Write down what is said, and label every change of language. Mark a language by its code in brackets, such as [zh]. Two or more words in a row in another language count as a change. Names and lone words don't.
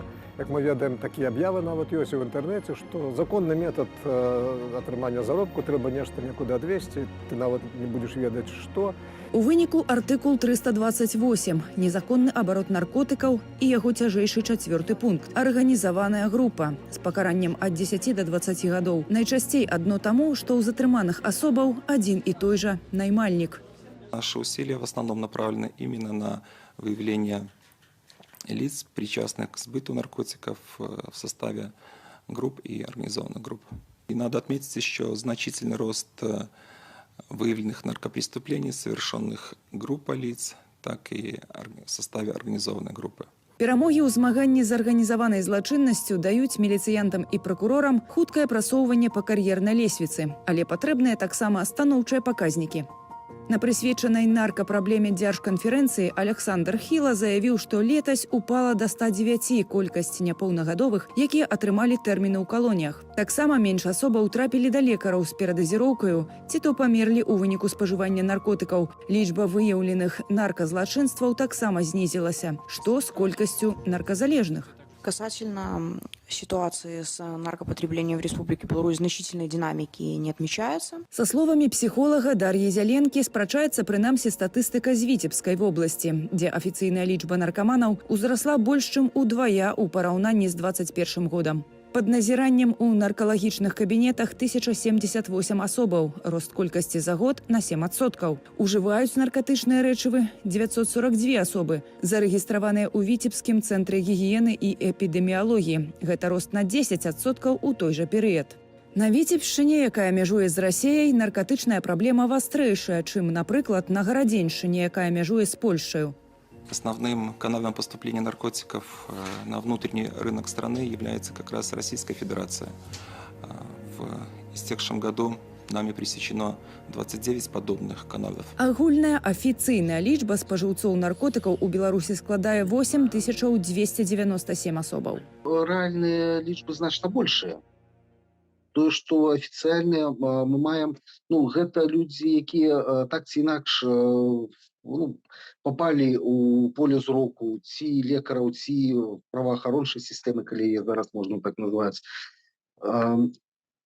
[be] Як мы ведаем, такія аб'явы нават ёсць у інтэрнэце, што законны метад атрымання заробку, трэба нешта некуды адвесці, ты нават не будзеш ведаць, што. У выніку артыкул 328 – незаконны абарот наркотыкаў і яго цяжэйшы 4 пункт. Арганізаваная група з пакараннем ад 10 до 20 гадоў. Найчасцей адно таму, што ў затрыманых асобаў адзін і той жа наймальнік. [ru] Наши усилия в основном направлены именно на выявление лиц, причастных к сбыту наркотиков в составе групп и организованных групп. И надо отметить еще значительный рост выявленных наркопреступлений, совершенных группой лиц, так и в составе организованной группы. [be] Перамогі ў змаганні з арганізаванай злачыннасцю даюць міліцыянтам і пракурорам хуткае прасоўванне па кар'ернай лесвіцы, але патрэбныя таксама станоўчыя паказнікі. На прысвечанай наркапраблеме дзяржканферэнцыі Александр Хіла заявіў, што летась упала да 109 колькасць няпоўнагадовых, якія атрымалі тэрміны ў калоніях. Таксама менш асобаў трапілі да лекараў з перадазіроўкаю, ці то памерлі ў выніку спажывання наркотыкаў. Лічба выяўленых нарказлачынстваў таксама знізілася, што з колькасцю нарказалежных. [ru] Касательно ситуации с наркопотреблением в Республике Беларусь значительной динамики не отмечается. [be] Со словами психолога Дар'и Зяленкі спрачаецца прынамсі статыстыка з Віцебскай вобласці, дзе афіцыйная лічба наркаманаў узрасла больш чым удвая ў параўнанні з 21 годам. Пад назіраннем у наркалагічных кабінетах 1078 асобаў, рост колькасці за год на 7%. Ужываюць наркатычныя рэчывы 942 асобы, зарэгістраваныя ў Віцебскім цэнтры гігіены і эпідэміялогіі. Гэта рост на 10% у той жа перыяд. На Віцебшчыне, якая мяжуе з Расіяй, наркатычная праблема вастрэйшая, чым, напрыклад, на Гарадзеншчыне, якая мяжуе з Польшчаю. [ru] Основным каналом поступления наркотиков на внутренний рынок страны является как раз Российская Федерация. В истекшем году нами пресечено 29 подобных каналов. [be] Агульная афіцыйная лічба спажыўцоў наркотыкаў у Беларусі складае 8297 асобаў. Рэальныя лічбы значна большыя. Тое, што афіцыйна мы маем, гэта людзі, якія так ці інакш попалі ў поле зроку ці лекараў, ці праваахарончай сістэмы, калі зараз можна так назваць.